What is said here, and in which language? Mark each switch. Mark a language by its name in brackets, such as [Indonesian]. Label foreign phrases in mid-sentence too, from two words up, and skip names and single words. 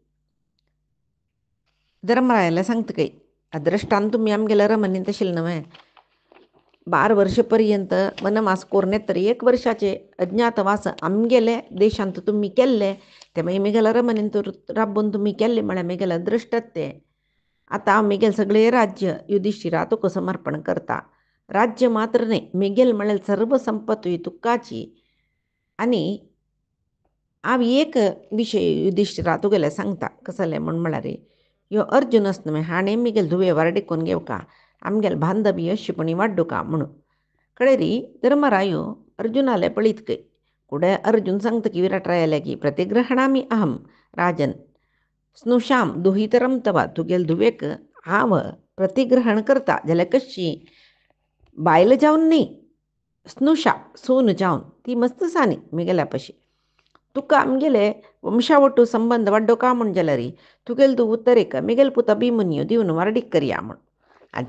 [Konkani] धर्मरायाले सांगतकी अदृश्टान तुमी आमगेले अरमनेंत आशिल्ले न्हय 12 वर्ष पर्यंत वनवास करून येतर 1 वर्षाचे अज्ञातवास आमगेले देशांत तुमी केल्ले ते मागीर म्हगेले अरमनेंत राबून तुमी केल्ले म्हळ्यार म्हगेले अदृश्टत ते आतां हांव म्हगेले सगळे राज्य युधिष्ठिरा तुका समर्पण करता राज्य मात्र न्ही म्हगेल म्हळ्यार सर्व संपत ही तुकाची आनी हांव एक विशय युधिष्ठिरा तुगेले सांगता कसले म्हूण म्हळ्यार यो अर्जुनच न्हय हाणें मिगेल धुवे वारडिकोन घेवका आमगेल बांधबी अशीपणी वाड्डू का म्हणून कळेरी धर्मरायो अर्जुनाले पळीत कै कुडे अर्जुन सांगतकी विराटरायाले की [Sanskrit] प्रतिग्रहणामी अहम राजन स्नुषाम दुहितरम [Konkani] तवा तुगेल धुवेक हांव प्रतिग्रहण करता जाल्यार कशी बायल जावन न्ही स्नुषा सून जावन ती मस्त सानी मिगेल्या पशी तुका आमगेले वंशावटू संबंध वाड्डो का म्हण जाल्यार तुगेल तूं उत्तरेक मिगेल पुत अभिमन्यू दिवन वारडीक करया म्हण